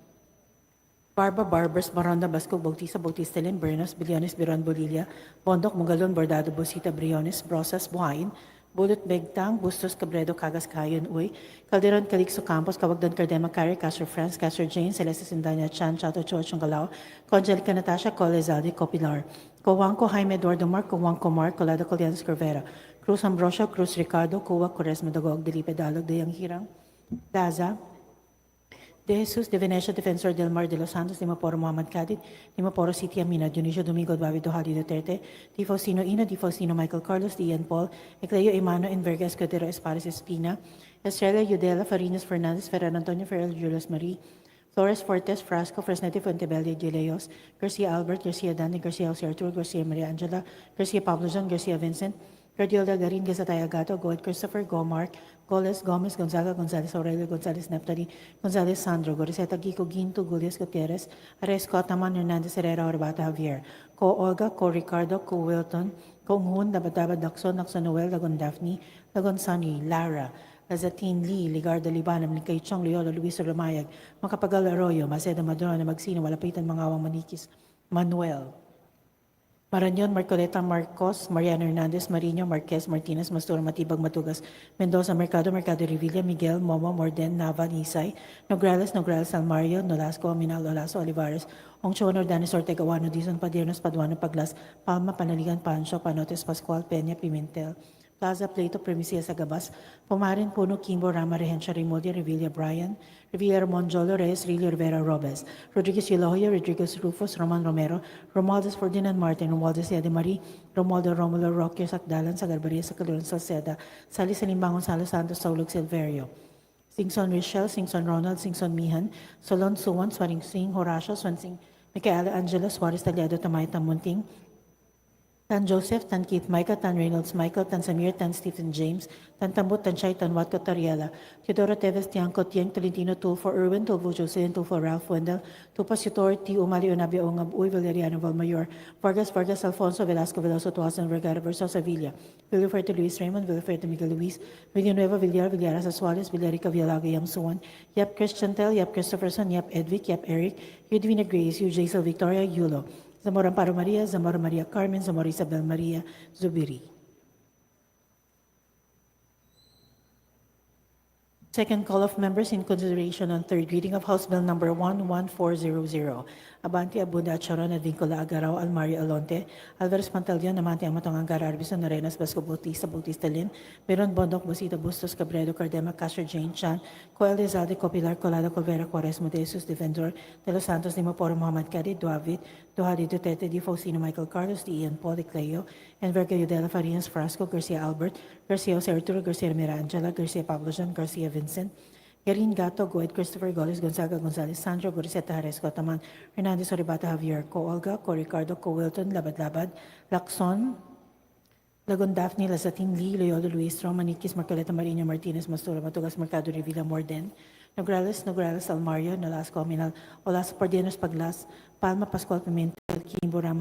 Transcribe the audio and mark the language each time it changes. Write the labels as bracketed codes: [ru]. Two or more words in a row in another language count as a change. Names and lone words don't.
[en] Barba, Barbers, Baronda, Basco, Bautista, Bautista, Lim, Bernos, Biliones, Biron, Bolilla, Bondok, Mugalon, Bordado, Bosita, Briones, Brosas, Buhain, Bulot, Begtang, Bustos, Cabredo, Cagas, Kayon, Uy, Calderon, Calixto, Campos, Kawagdan, Cardema, Carrie, Castro, France, Castro, Jane, Celeste, Sindanya, Chan, Chato, Cho, Chungalao, Congelica, Natasha, Colezaldi, Copilar, Cowanco, Jaime, Eduardo Mark, Cowanco, Mark, Colado, Colianos, Corvera, Cruz, Ambrosio, Cruz, Ricardo, Cuba, Corres, Madagog, Delipe, Dalog, Deyang Hirang, Daza, De Jesus, De Venecia, Defensor del Mar, De Los Santos, Di Maporo, Muhammad Kadid, Di Maporo, City Amina, Dionisio Domingo, David Dohali Duterte, Di Faustino Ina, Di Faustino Michael Carlos, Di Ian Paul, Ecleo Emano, Enverga, Escudero, Espares Espina, Estrella, Yudela, Farinas, Fernandez, Ferran Antonio, Ferrer, Julius Marie, Flores Fortes, Frasco, Fresnete, Fuentebelle, De Leos, Garcia Albert, Garcia Dani, Garcia Jose Arturo, Garcia Maria Angela, Garcia Pablo John, Garcia Vincent, Guardiola Garin, Gazataya Gato, Goet Christopher, Gomark, Goles, Gomez, Gonzaga, Gonzalez Aurelio, Gonzalez Neftali, Gonzalez Sandro, Goriseta Gico, Ginto, Gulias Gutierrez, Aresco, Ataman, Hernandez Herrera, Orbata Javier, Co Olga, Co Ricardo, Co Wilton, Co Hun, Dabadaba Dakson, Nakson Noel, Lagon Daphne, Lagon Sunny, Lara, Lazatin Lee, Ligardo Libanam, Nikay Chong, Leolo, Luis Ramayag, Makapagal Arroyo, Maceda Madrona, Magsino, Walapitan, Mangawang Manikis, Manuel, Marañon, Marcoleta, Marcos, Mariano Hernandez, Marino, Marquez, Martinez, Mastura, Matibag, Matugas, Mendoza, Mercado, Mercado Revilla, Miguel, Momo, Morden, Nava, Nisay, Nograles, Almario, Nolasco, Aminal, Olaso, Olivares, Ongchon, Ordanes, Ortega, Wano, Dizon, Padiernos, Paduano, Paglas, Palma, Panaligan, Pancho, Panotes, Pascual, Peña, Pimentel, Plaza, Plato, Primicia, Sagabas, Pumarin, Puno, Kimbo, Rama, Rehencia, Remodia, Revilla, Brian, Rivera, Monjolo, Reyes, Rilio, Rivera, Robes, Rodriguez, Elohoya, Rodriguez, Rufus, Roman Romero, Romualdez, Ferdinand Martin, Romualdez, Ede Marie, Romualdo, Romulo, Roque, Sakdalan, Sagarbaria, Sakaluran, Salceda, Sali, Salimbangon, Gonzalo Santos, Saulog, Silverio, Singson, Richelle, Singson, Ronald, Singson, Mihan, Solon, Suwan, Swaring Sing, Horacio, Swansing, Micaela, Angela, Suarez, Taliado, Tamay, Tamunting, Tan Joseph, Tan Keith Micah, Tan Reynolds Michael, Tan Samir, Tan Stephen James, Tan Tambut, Tan Chay, Tan Watco, Tariela, Teodoro Teves, Tiangco, Tiang, Tolentino, Tulfo, Irwin, Tulfo, Jocelyn, Tulfo, Ralph, Wendell, Tupas, Yutor, T. Umali, Unabia, Ongab, Uy, Valeriano, Valmayor, Vargas, Alfonso, Velasco, Veloso, Tuasan, Vergara, Versosa, Villa, Villafuerte, Luis Raymond, Villafuerte, Miguel Luis, Villanueva, Villar, Villaras, Asuales, Villarica, Villaga, Yam Suwan, Yap Christian Tel, Yap Christopherson, Yap Edvic, Yap Eric, Yudvina Grace, Yu Jaisal Victoria, Yulo, Zamora Amparo Maria, Zamora Maria Carmen, Zamora Isabel Maria Zubiri. Second call of members in consideration on third reading of House Bill number 11400. Abante, Abunda, Charon, Advincula, Agaraw, Almario, Alonte, Alvarez Pantaleon, Amante, Amatong, Angara, Arbison, Arenas, Basco, Bautista, Lin, Meron, Bondok, Bosita, Bustos, Cabredo, Cardema, Castro, Jane, Chan, Coel, Rizalde, Copilar, Colado, Colvera, Quaresma, De Jesus, Defensor, De Los Santos, Di Maporo, Muhammad Kadid, David, Dohali Duterte, Di Faustino, Michael Carlos, Di Ian Paul, Di Cleo, Enverga, Yudela, Farinas, Frasco, Garcia Albert, Garcia Jose Arturo, Garcia Mira Angela, Garcia Pablo John, Garcia Vincent, Garin Gato, Goet Christopher, Goles, Gonzaga, Gonzalez, Sandro, Goriseta, Haresco, Taman, Hernandez, Oribata, Javier, Co Olga, Co Ricardo, Co Wilton, Labad, Lacson, Lagon Daphne, Lazatin Lee, Loyola Luis, Romanikis, Marcoleta Marino, Martinez, Mastura, Matugas, Mercado, Revilla, Morden, Nograles, Nograles, Almario, Nolasco, Aminal, Olaso, Pardianos, Paglas, Palma, Pascual, Pimentel, Kimbo, Rama,